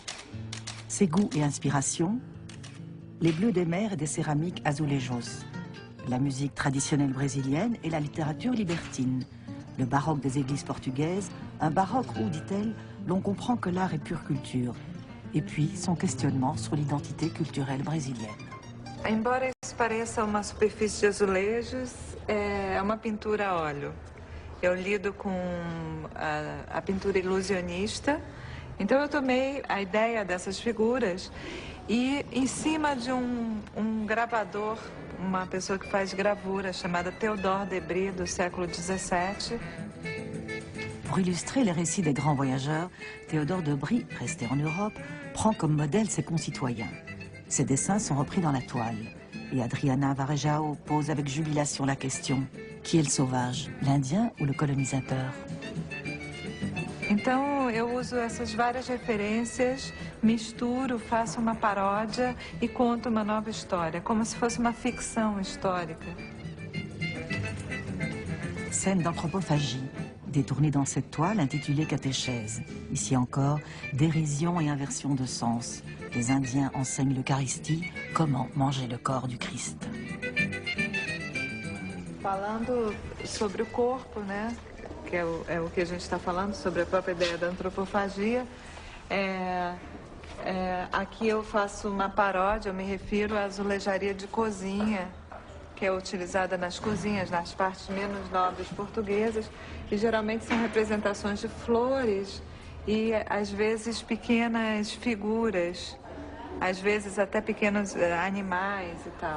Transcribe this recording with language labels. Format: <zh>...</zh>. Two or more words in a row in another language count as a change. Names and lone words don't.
<fr>Ses goûts et inspirations, les bleus des mers et des céramiques azulejos, la musique traditionnelle brésilienne et la littérature libertine, le baroque des églises portugaises, un baroque où, dit-elle, l'on comprend que l'art est pure culture, et puis son questionnement sur l'identité culturelle brésilienne.</fr> <pt>Embora isso pareça uma superfície de azulejos, é uma pintura a óleo. Eu lido com a pintura ilusionista, então eu tomei a ideia dessas figuras e em cima de um gravador, uma pessoa que faz gravura chamada Théodore Debry, do século XVII.</pt> <fr>Pour illustrer les récits des grands voyageurs, Théodore Debry, resté en Europe, prend comme modèle ses concitoyens. Ses dessins sont repris dans la toile. Et Adriana Varejão pose avec jubilation la question: qui est le sauvage, l'Indien ou le colonisateur?</fr> <pt>Então eu uso essas várias referências, misturo, faço uma paródia e conto uma nova história, como se fosse uma ficção histórica.</pt> <fr>Scène d'anthropophagie, détournée dans cette toile intitulée Catéchèse. Ici encore, dérision et inversion de sens. Les Indiens enseignent l'Eucharistie, comment manger le corps du Christ.</fr> <pt>Falando sobre o corpo, né, que é o que a gente está falando, sobre a própria ideia da antropofagia, aqui eu faço uma paródia, eu me refiro à azulejaria de cozinha, que é utilizada nas cozinhas, nas partes menos nobres portuguesas, e geralmente são representações de flores e, às vezes, pequenas figuras, às vezes até pequenos animais e tal.</pt>